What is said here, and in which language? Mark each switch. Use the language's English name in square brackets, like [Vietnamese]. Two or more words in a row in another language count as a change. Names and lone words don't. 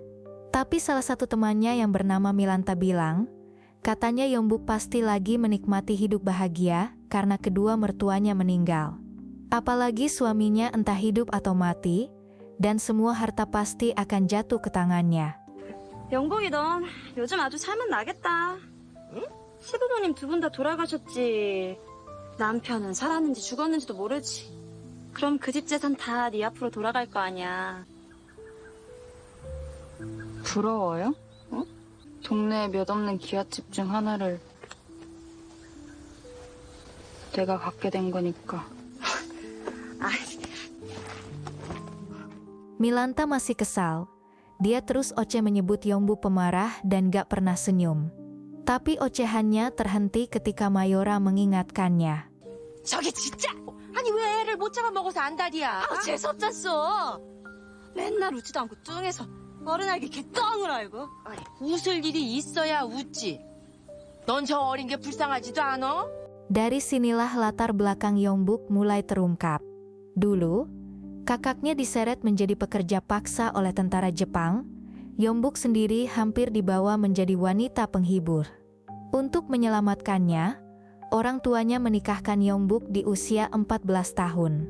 [Indonesian] Tapi salah satu temannya yang bernama Milanta bilang, katanya Yongbuk pasti lagi menikmati hidup bahagia karena kedua mertuanya meninggal. Apalagi suaminya entah hidup atau mati, dan semua harta pasti akan jatuh ke tangannya. [Korean] 영복이 넌 요즘 아주 살맛나겠다. 응? 시부모님 두 분 다 돌아가셨지. 남편은 살았는지 죽었는지도 모르지. 그럼 그 집 재산 다 네 앞으로 돌아갈 거 아니야. 부러워요? 어? 동네에 몇 없는 기아집 중 하나를 내가 갖게 된 거니까. [Indonesian] Milanta masih kesal. Dia terus oceh menyebut Yongbuk pemarah dan gak pernah senyum. Tapi ocehannya terhenti ketika Mayora mengingatkannya. [Korean] 저기 진짜! 아니 왜 애를 못 잡아먹어서 안달이야? 재수없잖소! 맨날 웃지도 않고 뚱해서 어른 알게 개똥을 알고. 웃을 일이 있어야 웃지. 넌 저 어린 게 불쌍하지도 않아? [Indonesian] Dari sinilah latar belakang Yongbuk mulai terungkap. Dulu, kakaknya diseret menjadi pekerja paksa oleh tentara Jepang. Yongbuk sendiri hampir dibawa menjadi wanita penghibur. Untuk menyelamatkannya, orang tuanya menikahkan Yongbuk di usia 14 tahun.